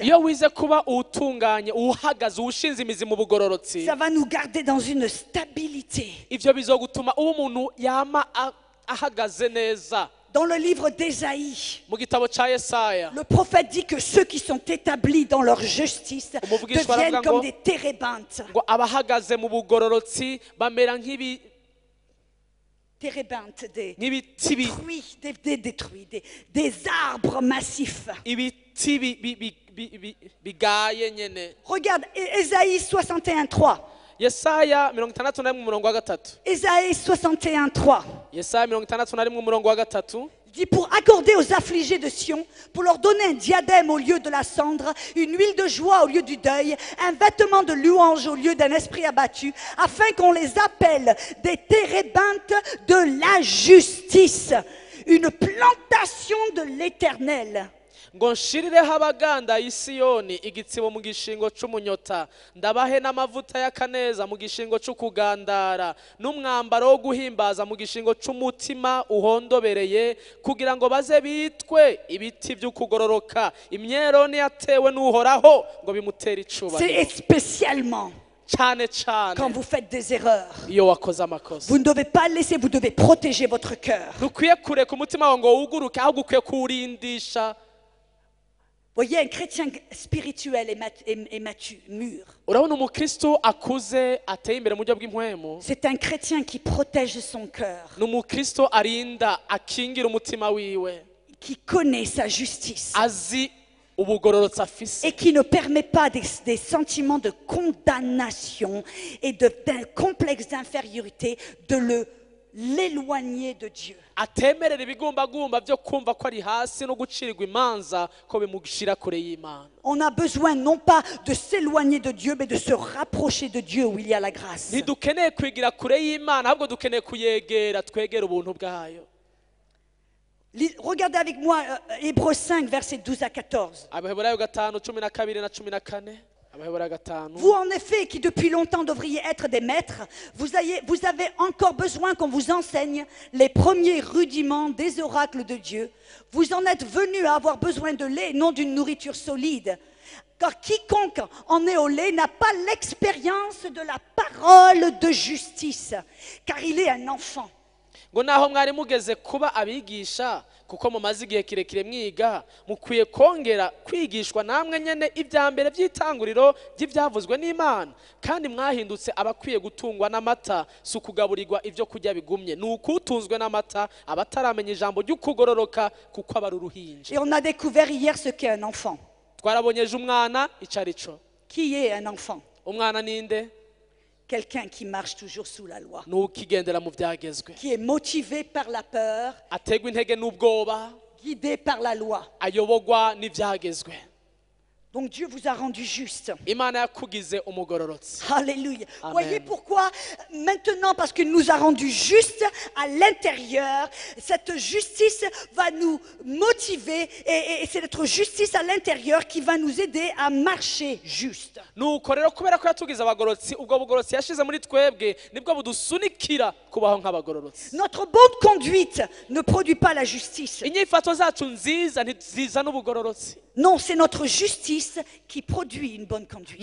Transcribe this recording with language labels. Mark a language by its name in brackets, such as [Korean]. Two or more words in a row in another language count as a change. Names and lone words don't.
[Rundi] iyo wize kuba utunganye uhagaze ushinze imizi mu bugororotsi, [French] ça va nous garder dans une stabilité. [Rundi] ivyo bizogutuma uwo umuntu yama ahagaze neza. [French] Dans le livre d'Ésaïe, [Rundi] Mu gitabo ca Yesaya [French] le prophète dit que ceux qui sont établis dans leur justice deviennent comme des térébinthes. [Rundi] ngo abahagaze mu bugororotsi bamera [French] Térébinthes, [Rundi] nk'ibiti [French] des détruits, des arbres massifs. [Rundi] ibiti bigaye nyene. [French] Regarde, Ésaïe 61:3. [Rundi] Yesaya 61 umurongo wa gatatu. [French] Ésaïe 61:3. [Rundi] Yesaya 61 umurongo wa gatatu. [French] Il dit pour accorder aux affligés de Sion, pour leur donner un diadème au lieu de la cendre, une huile de joie au lieu du deuil, un vêtement de louange au lieu d'un esprit abattu, afin qu'on les appelle des térébinthes de la justice, une plantation de l'Éternel. [Rundi] Ngo nshirireho abaganda i Siyoni igitsibo mu gishingo c'umunyota, ndabahe n'amavuta y'akaneza mu gishingo c'ukugandara, n'umwambaro wo guhimbaza mu gishingo c'umutima uhondobereye, kugira ngo baze bitwe ibiti vy'ukugororoka, imyeroni yatewe n'uhoraho ngo bimutera icubahiro. [French] C'est spécialement [Rundi] Cane cane [French] quand vous faites des erreurs. [Rundi] iyo wakoze amakosa, [French] Vous ne devez pas laisser, vous devez protéger votre cœur. [Rundi] ntukwiye kureka umutima wawe ngo wuguruke, ahubwo ukwiye kuwurindisha. [French] Voyez, un chrétien spirituel et mûr, [Rundi] Urabona umukristo akuze ateye imbere mu buryo bw'impwemu, [French] c'est un chrétien qui protège son cœur, [Rundi] ni umukristo arinda akingira umutima wiwe, [French] qui connaît sa justice [Rundi] azi ubugororotsi afise, [French] et qui ne permet pas des sentiments de condamnation et d'un complexe d'infériorité de l'éloigner de Dieu. [Rundi] atemerera ibigumbagumba byo kumva ko ari hasi no gucirirwa imanza ko bimushira kure y'Imana. [French] On a besoin non pas de s'éloigner de Dieu, mais de se rapprocher de Dieu où il y a la grâce. [Rundi] Ntidukeneye kwigira kure y'Imana, ahubwo dukeneye kuyegera, twegera ubuntu bwayo. [French] Regardez avec moi Hébreux 5, versets 12 à 14. [Rundi] Abaheburayo 5 12 na 14. Abaheburayo 5. [French] Vous, en effet, qui depuis longtemps devriez être des maîtres, vous avez encore besoin qu'on vous enseigne les premiers rudiments des oracles de Dieu. Vous en êtes venus à avoir besoin de lait, non d'une nourriture solide. Car quiconque en est au lait n'a pas l'expérience de la parole de justice, car il est un enfant. [Rundi] Ngo naho mwari mugeze kuba abigisha, kuko mumaze igihe kirekire mwiga, mukwiye kongera kwigishwa namwe nyene ibya mbere by'itanguriro by'ibyavuzwe n'Imana, kandi mwahindutse abakwiye gutungwa n'amata, si ukugaburirwa ibyo kurya bigumye, ni ukutunzwe n'amata, abataramenya ijambo ry'ukugororoka kuko aba ari uruhinja. [French] Et on a découvert hier ce qu'est un enfant. [Rundi] Twarabonyeje umwana icarico. [French] Qui est un enfant? [Rundi] Umwana ninde? [French] Quelqu'un qui marche toujours sous la loi, [Rundi] Nukigendera mu byagezwe, [French] qui est motivé par la peur, [Rundi] ategwa intege n'ubwoba, [French] guidé par la loi. [Rundi] ayobogwa n'ibyagezwe. [French] Donc Dieu vous a rendu juste. [Rundi] Imana yakugize umugororotsi. [French] Alléluia. Amen. Voyez pourquoi maintenant, parce qu'il nous a rendus justes à l'intérieur, cette justice va nous motiver et c'est notre justice à l'intérieur qui va nous aider à marcher juste. [Rundi] Nuko rero kubera ko yatugize abagororotsi, ubwo bugororotsi yashize muri twebwe nibwo budusunikira kubaho nk'abagororotsi. [French] Notre bonne conduite ne produit pas la justice. [Rundi] Inyifato zacu nziza ntizizana ubugororotsi. [French] Non, c'est notre justice qui produit une bonne conduite.